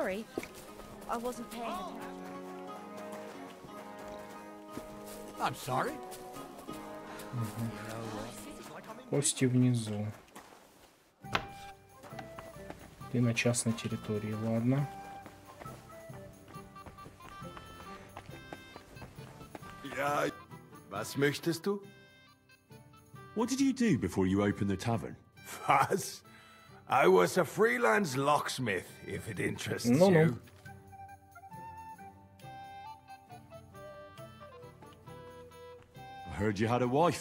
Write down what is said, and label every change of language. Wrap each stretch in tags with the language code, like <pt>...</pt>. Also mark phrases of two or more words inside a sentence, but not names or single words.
<ru>Кости внизу. Ты на частной территории, ладно.</ru> <de>Ja. Was möchtest du?</de> <en>What did you do before you opened the tavern?</en> <de>Was?</de> <en>I was a freelance locksmith, if it interests you. I heard you had a wife.</en>